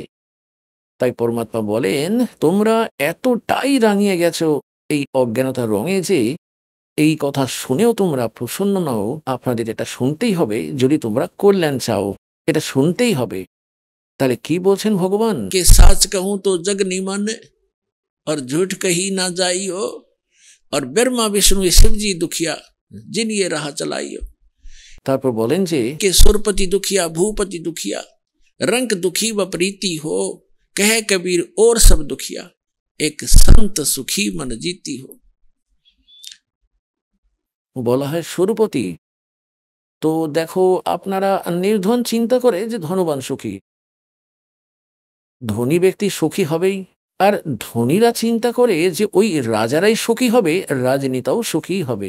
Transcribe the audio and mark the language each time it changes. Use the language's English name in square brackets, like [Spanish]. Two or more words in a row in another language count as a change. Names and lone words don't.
[Bangla] তাই পরমাত্মা বলেন, তোমরা এতটাই রাঙিয়ে গেছো এই অজ্ঞানতার রঙে যে এই কথা শুনেও তোমরা প্রসন্ন নও। আপনাদের এটা শুনতেই হবে, যদি তোমরা কল্যাণ চাও, এটা শুনতেই হবে। তাহলে কি বলছেন ভগবান? [Hindi] के साच कहूं तो जग निमन और झूठ कही ना जाइयो, और ब्रह्मा विष्णु शिव जी दुखिया जिन ये राह चलाइयो। [Bangla] তারপর বলেন যে [Hindi] के सुरपति दुखिया भूपति दुखिया, रंग दुखी व प्रीति हो, कह कबीर और सब दुखिया, एक संत सुखी मन जीती हो। [Bangla] বলা হয় স্বরূপতি। তো দেখো, আপনারা নির্ধন চিন্তা করে যে ধনবান সুখী, ধনী ব্যক্তি সুখী হবেই। আর ধনীরা চিন্তা করে যে ওই রাজারাই সুখী হবে, রাজনেতাও সুখী হবে।